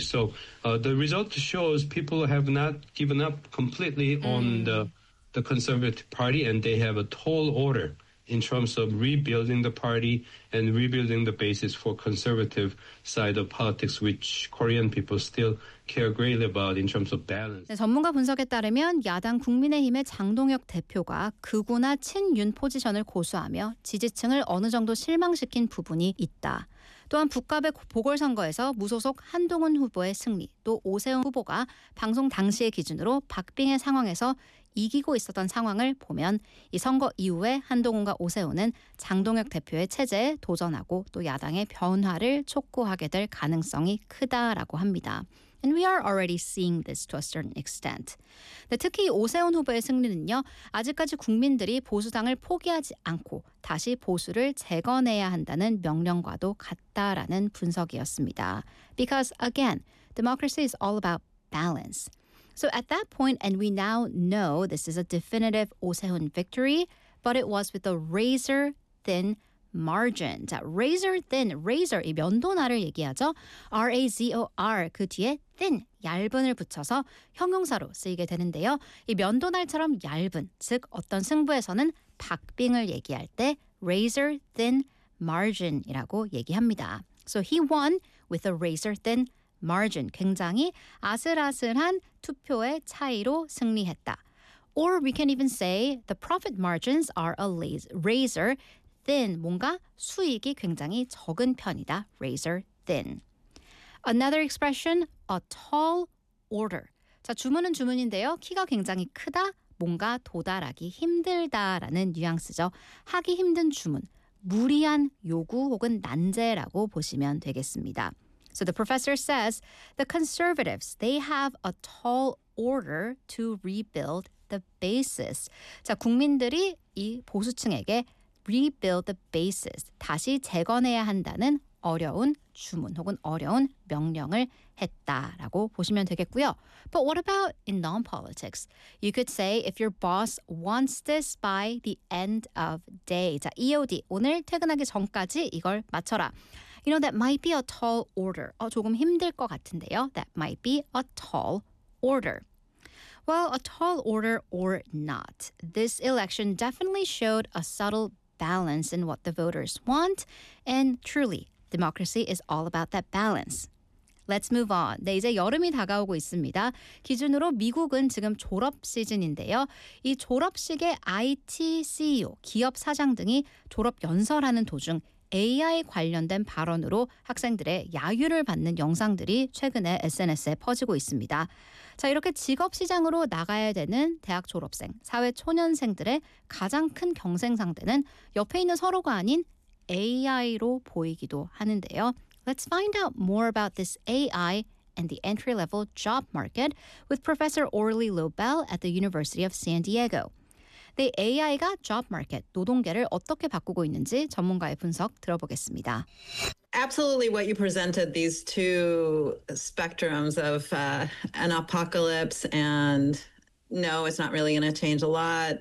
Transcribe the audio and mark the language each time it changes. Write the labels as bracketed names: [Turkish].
[English] So the result shows people have not given up completely on the Conservative Party, and they have a tall order in terms of rebuilding the party and rebuilding the basis for conservative side of politics, which Korean people still care greatly about in terms of balance. [Korean] 네, 전문가 분석에 따르면 야당 국민의힘의 장동혁 대표가 극우나 친윤 포지션을 고수하며 지지층을 어느 정도 실망시킨 부분이 있다. 또한 북갑의 보궐선거에서 무소속 한동훈 후보의 승리, 또 오세훈 후보가 방송 당시의 기준으로 박빙의 상황에서 이기고 있었던 상황을 보면 이 선거 이후에 한동훈과 오세훈은 장동혁 대표의 체제에 도전하고 또 야당의 변화를 촉구하게 될 가능성이 크다라고 합니다. [English] And we are already seeing this to a certain extent. [Korean] 네, 특히 오세훈 후보의 승리는요. 아직까지 국민들이 보수당을 포기하지 않고 다시 보수를 재건해야 한다는 명령과도 같다라는 분석이었습니다. [English] Because again, democracy is all about balance. So at that point, and we now know this is a definitive Oh Se-won victory, but it was with a razor-thin margin. [Korean] Razor-thin, razor, 이 면도날을 얘기하죠. R-A-Z-O-R, 그 뒤에 thin, 얇은을 붙여서 형용사로 쓰이게 되는데요. 이 면도날처럼 얇은, 즉 어떤 승부에서는 박빙을 얘기할 때 razor-thin margin이라고 얘기합니다. [English] So he won with a razor-thin margin. [Korean] Margin, 굉장히 아슬아슬한 투표의 차이로 승리했다. [English] Or we can even say the profit margins are a razor thin. [Korean] 뭔가 수익이 굉장히 적은 편이다. [English] Razor thin. Another expression, a tall order. [Korean] 자, 주문은 주문인데요. 키가 굉장히 크다, 뭔가 도달하기 힘들다라는 뉘앙스죠. 하기 힘든 주문, 무리한 요구 혹은 난제라고 보시면 되겠습니다. [English] So the professor says the conservatives, they have a tall order to rebuild the basis. [Korean] 자, 국민들이 이 보수층에게 [English] rebuild the basis, [Korean] 다시 재건해야 한다는 어려운 주문 혹은 어려운 명령을 했다라고 보시면 되겠고요. [English] But what about in non-politics? You could say if your boss wants this by the end of day. [Korean] 자, EOD, 오늘 퇴근하기 전까지 이걸 맞춰라. [English] You know, that might be a tall order. [Korean] 조금 힘들 것 같은데요. [English] That might be a tall order. Well, a tall order or not. This election definitely showed a subtle balance in what the voters want. And truly, democracy is all about that balance. Let's move on. [Korean] 네, 이제 여름이 다가오고 있습니다. 기준으로 미국은 지금 졸업 시즌인데요. 이 졸업식에 IT CEO, 기업 사장 등이 졸업 연설하는 도중 AI 관련된 발언으로 학생들의 야유를 받는 영상들이 최근에 SNS에 퍼지고 있습니다. 자, 이렇게 직업 시장으로 나가야 되는 대학 졸업생, 사회 초년생들의 가장 큰 경쟁 상대는 옆에 있는 서로가 아닌 AI로 보이기도 하는데요. [English] Let's find out more about this AI and the entry-level job market with Professor Orly Lobel at the University of San Diego. [Korean] 네, AI가 job market, 노동계를 어떻게 바꾸고 있는지 전문가의 분석 들어보겠습니다. [English] Absolutely what you presented, these two spectrums of an apocalypse and no, it's not really going to change a lot.